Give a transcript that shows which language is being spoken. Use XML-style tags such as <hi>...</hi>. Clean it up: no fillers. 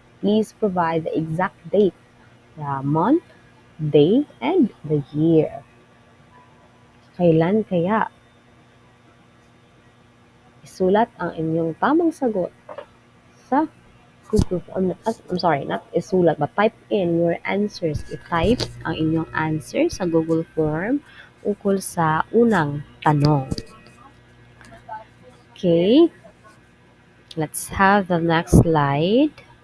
<en>Please provide the exact date, the month, day, and the year.</en> <tl>Kailan kaya? Isulat ang inyong tamang sagot sa Google Form.</tl> <en>I'm sorry, not isulat, but type in your answers.</en> <tl>I-type ang inyong answer sa Google Form ukol sa unang tanong.</tl> <en>Okay, let's have the next slide.</en>